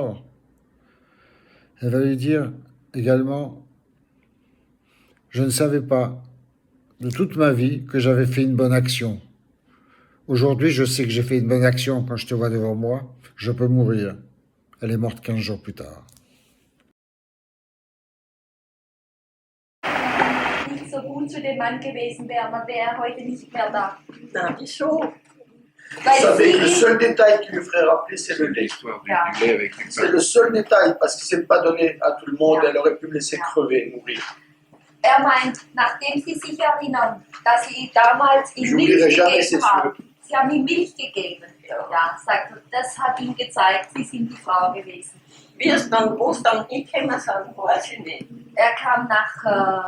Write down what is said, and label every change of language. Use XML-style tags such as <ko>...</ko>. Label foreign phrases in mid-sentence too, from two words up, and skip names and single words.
<fr>» Elle va lui dire également « Je ne savais pas de toute ma vie que j'avais fait une bonne action. Aujourd'hui, je sais que j'ai fait une bonne action quand je te vois devant moi. Je peux mourir. » Elle est morte 15 jours plus tard.</fr> <de>Nicht so gut zu dem Mann gewesen wäre, dann wäre er heute nicht mehr da. Na, wieso?</de> <fr>Vous savez que le seul détail qui lui ferait rappeler, c'est le lait. C'est le seul détail, parce qu'il ne s'est pas donné à tout le monde, elle aurait pu me laisser crever, mourir.</fr> <de>Er meint, nachdem Sie sich erinnern, dass Sie damals ihm Milch gegeben haben, Sie haben ihm Milch gegeben. Ja, sagt er, das hat ihm gezeigt, Sie sind die Frau gewesen. Wie es dann Ostern gekommen sind, weiß ich nicht. Er kam nach...</de>